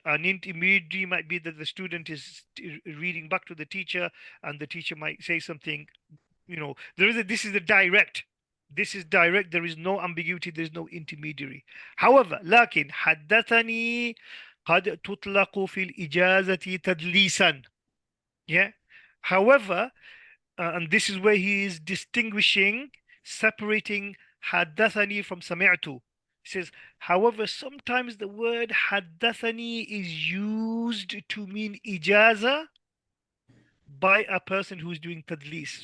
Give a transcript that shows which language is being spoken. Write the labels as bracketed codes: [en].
[en] An intermediary might be that the student is reading back to the teacher, and the teacher might say something, this is direct, there is no ambiguity, there is no intermediary. However, [ar] لكن حدثني قد تطلق في الإجازة تدليسا. [en] Yeah. However, and this is where he is distinguishing, separating حدثني from سمعت. He says, however, sometimes the word حدثني is used to mean ijaza by a person who is doing tadlis.